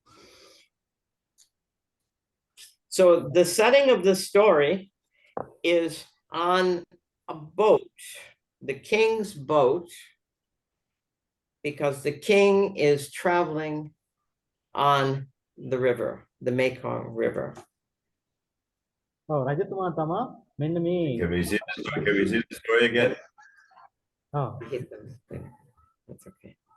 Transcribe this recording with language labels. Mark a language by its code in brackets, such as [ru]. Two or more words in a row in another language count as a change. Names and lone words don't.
[en] So the setting of the story is on a boat, the king's boat, because the king is traveling on the river, the Mekong River. [si] ඔව් රජතුමා තමයි මෙන්න මේ [en] Can we see the story again? [si] ඔව් [en] I hit them. That's okay.